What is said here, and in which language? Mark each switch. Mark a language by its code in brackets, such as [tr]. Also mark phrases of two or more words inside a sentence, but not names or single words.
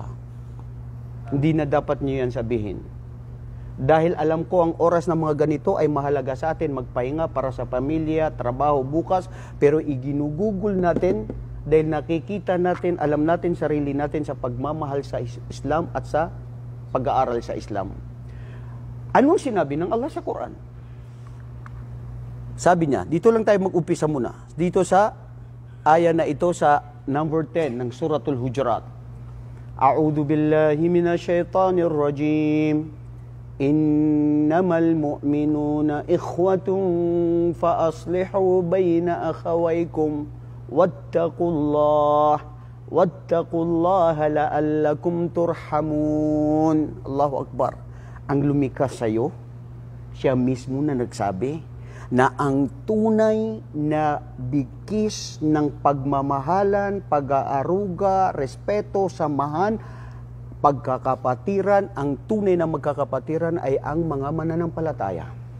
[tl] Hindi na dapat niyo yan sabihin. Dahil alam ko ang oras ng mga ganito ay mahalaga sa atin, magpahinga para sa pamilya, trabaho bukas, pero iginugugol natin dahil nakikita natin, alam natin sarili natin sa pagmamahal sa Islam at sa pag-aaral sa Islam. Anong sinabi ng Allah sa Quran? Sabi niya, dito lang tayo mag-umpisa muna. Dito sa aya na ito sa number 10 ng Suratul Hujurat. [ar] أعوذ بالله من الشيطان الرجيم. إنما المؤمنون إخوة فأصلحوا بين أخويكم واتقوا الله لعلكم ترحمون. الله أكبر. [tl] Ang lumikha sa'yo, siya mismo na nagsabi na ang tunay na bigkis ng pagmamahalan, pag-aaruga, respeto, samahan, pagkakapatiran, ang tunay na magkakapatiran ay ang mga mananampalataya.